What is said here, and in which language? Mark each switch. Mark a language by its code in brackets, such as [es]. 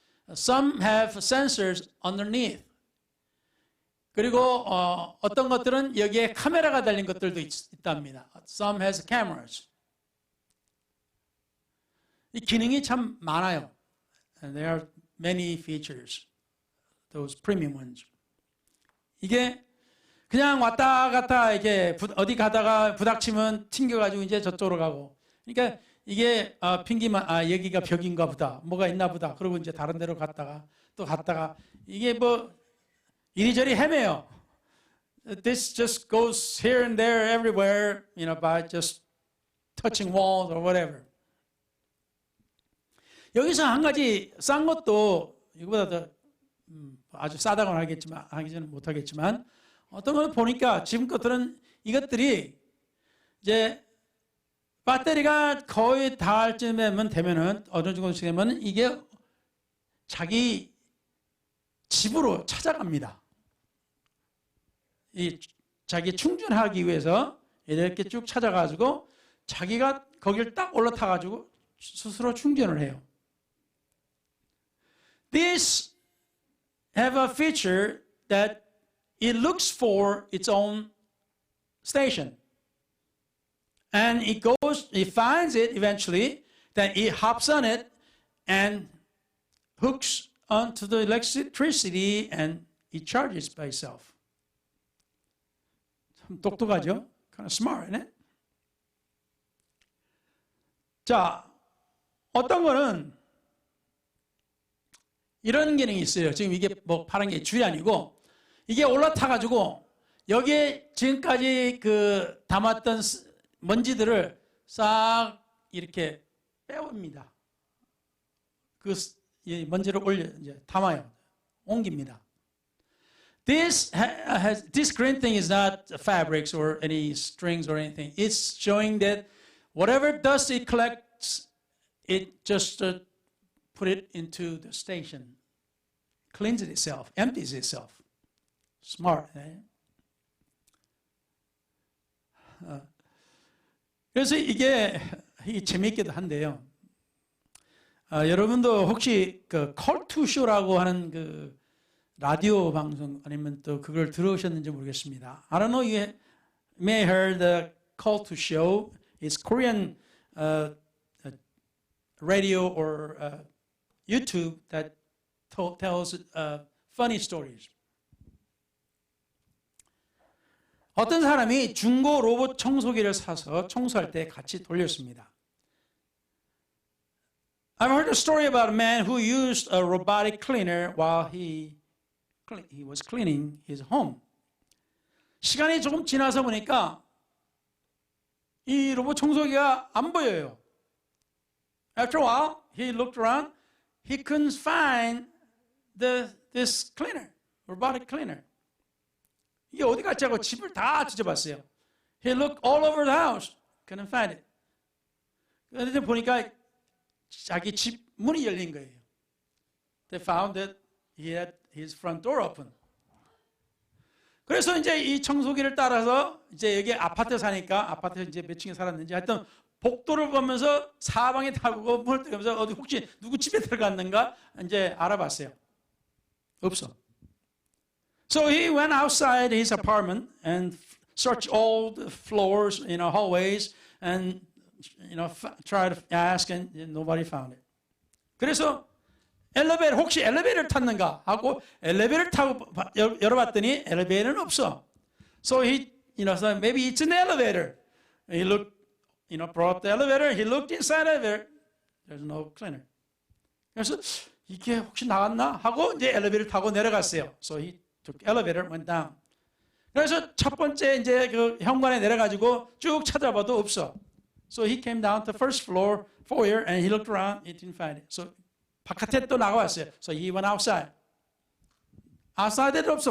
[en] Some have sensors underneath. [ko] 그리고 어떤 것들은 여기에 카메라가 달린 것들도 있답니다. [en] Some has cameras. [ko] 이 기능이 참 많아요. [en] And there are many features. Those premium ones. [ko] 이게 그냥 왔다 갔다 이게 어디 가다가 부닥치면 튕겨가지고 이제 저쪽으로 가고. 그러니까 이게 핑기만 여기가 벽인가 보다. 뭐가 있나 보다. 그러고 이제 다른 데로 갔다가 또 갔다가 이게 뭐 이리저리 헤매요. [en] This just goes here and there everywhere, by just touching walls or whatever. [ko] 여기서 한 가지 싼 것도 이거보다 더 아주 싸다고는 하기는 못하겠지만 어떤 걸 보니까 지금 것들은 이것들이 이제 배터리가 거의 닿을 쯤에만 되면은 어느 정도 되면 이게 자기 집으로 찾아갑니다. 이 자기 충전하기 위해서 이렇게 쭉 찾아가지고 자기가 거기를 딱 올라타가지고 스스로 충전을 해요. [en] These have a feature that it looks for its own station. And it finds it eventually, then it hops on it and hooks onto the electricity and it charges by itself. [ko] 참 똑똑하죠? [en] Kind of smart, isn't it? [ko] 자, 어떤 거는 이런 기능이 있어요. 지금 이게 뭐 파란 게 줄이 아니고 이게 올라타가지고 여기에 지금까지 그 담았던 먼지들을 싹 이렇게 빼옵니다. 그 먼지를 올려 이제 담아요. 옮깁니다. [en] This green thing is not fabrics or any strings or anything. It's showing that whatever dust it collects, it just put it into the station, cleans it itself, empties itself. Smart. [ko] 그래서 이게 재미있기도 한데요. 여러분도 혹시 그 Call to Show라고 하는 그 라디오 방송 아니면 또 그걸 들으셨는지 모르겠습니다. [en] I don't know you may heard the Call to Show. It's Korean radio or YouTube that tells funny stories. [ko] 어떤 사람이 중고 로봇 청소기를 사서 청소할 때 같이 돌렸습니다. [en] I've heard a story about a man who used a robotic cleaner while he was cleaning his home. [ko] 시간이 조금 지나서 보니까 이 로봇 청소기가 안 보여요. [en] After a while, he looked around. He couldn't find this cleaner, robotic cleaner. [ko] 이게 어디 갔지 하고 집을 다 뒤져봤어요. [en] He looked all over the house. Couldn't find it. [ko] 그런데 보니까 자기 집 문이 열린 거예요. [en] They found that he had his front door open. [ko] 그래서 이제 이 청소기를 따라서 이제 여기 아파트 사니까 아파트 이제 몇 층에 살았는지 하여튼 복도를 보면서 사방에 타고 문을 뜨면서 어디 혹시 누구 집에 들어갔는가 이제 알아봤어요. 없어. [en] So he went outside his apartment and searched all the floors, hallways, and tried to ask, and nobody found it. [ko] 그래서 혹시 엘리베이터를 탔는가 하고 엘리베이터를 타고 열어봤더니 엘리베이터는 없어. [en] So he, said maybe it's an elevator. He looked, brought up the elevator. He looked inside the elevator. There's no cleaner. [ko] 그래서 이게 혹시 나갔나 하고 이제 엘리베이터를 타고 내려갔어요. [en] So he took elevator, went down. [ko] 그래서 첫 번째 이제 그 현관에 내려가지고 쭉 찾아봐도 없어. [en] So he came down to the first floor, foyer, and he looked around. He didn't find it. [ko] So 바깥에 또 나가왔어요. [en] So he went outside. [ko] outside에도 없어.